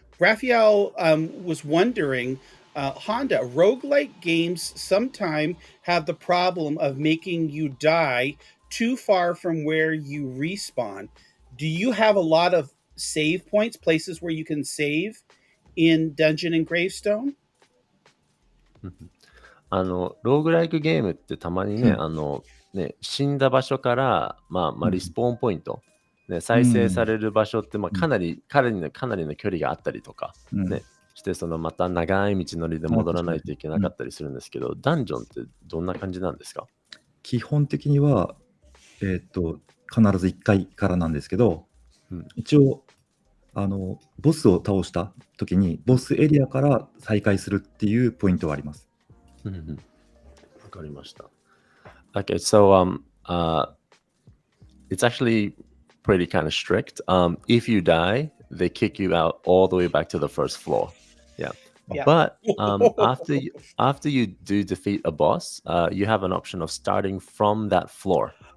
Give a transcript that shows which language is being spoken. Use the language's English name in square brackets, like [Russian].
[English] Raphael was wondering, Honda, roguelike games sometimes have the problem of making you die too far from where you respawn. Do you have a lot of save points, places where you can save in Dungeon and Gravestone? [Japanese] ローグライクゲームってたまにね、死んだ場所から、リスポーンポイント、再生される場所ってかなりの距離があったりとか、してまた長い道のりで戻らないといけなかったりするんですけど、ダンジョンってどんな感じなんですか？基本的には、必ず1回からなんですけど、一応ボスを倒した時にボスエリアから再開するっていうポイントはあります。わかりました。 [English] Okay, so it's actually pretty kind of strict. If you die, they kick you out all the way back to the first floor. Yeah. But after you do defeat a boss, you have an option of starting from that floor.